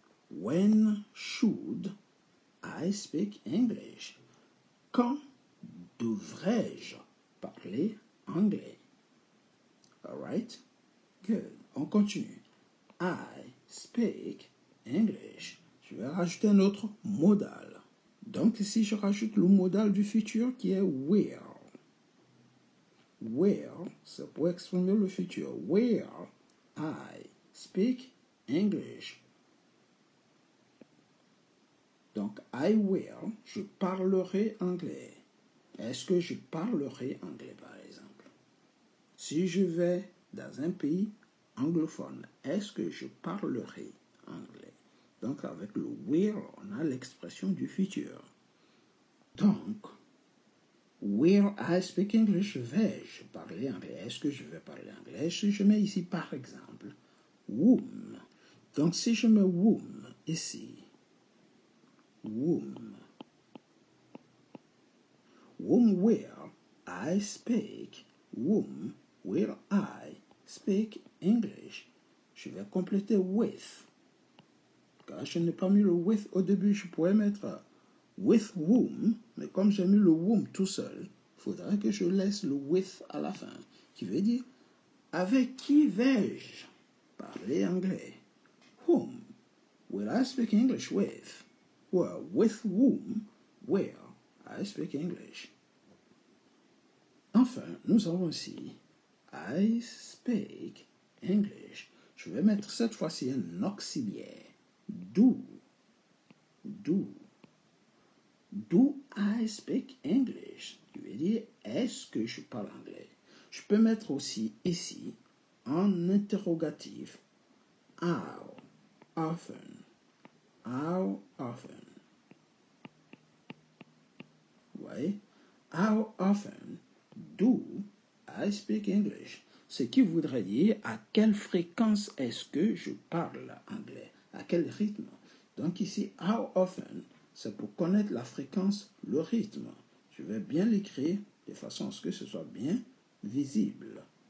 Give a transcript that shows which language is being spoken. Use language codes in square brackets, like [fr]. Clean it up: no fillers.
[en] When should I speak English? [fr] Quand devrais-je parler anglais? [en] Alright? Good. [fr] On continue. [en] I speak English. [fr] Je vais rajouter un autre modal. Donc ici, je rajoute le modal du futur qui est will. Will, c'est pour exprimer le futur. [en] Will I speak English? [fr] Donc, I will, je parlerai anglais. Est-ce que je parlerai anglais, par exemple? Si je vais dans un pays anglophone, est-ce que je parlerai anglais? Donc, avec le will, on a l'expression du futur. [en] Donc, will I speak English? [fr] Vais-je parler anglais? Est-ce que je vais parler anglais? Si je mets ici, par exemple, whom. Donc, si je mets whom ici, [en] whom will I speak? Whom will I speak English? [fr] Je vais compléter with. Car je n'ai pas mis le with au début, je pourrais mettre with whom, mais comme j'ai mis le whom tout seul, il faudrait que je laisse le with à la fin, qui veut dire avec qui vais-je parler anglais. [en] Whom will I speak English with? Well, with whom will I speak English? [fr] Enfin, nous avons ici [en] I speak English. [fr] Je vais mettre cette fois-ci un auxiliaire. Do. Do. [en] Do I speak English? [fr] Je vais dire, est-ce que je parle anglais? Je peux mettre aussi ici, en interrogatif, how often? [en] How often? [fr] Oui. [en] How often do I speak English? [fr] Ce qui voudrait dire à quelle fréquence est-ce que je parle anglais? À quel rythme? Donc ici, how often, c'est pour connaître la fréquence, le rythme. Je vais bien l'écrire de façon à ce que ce soit bien visible.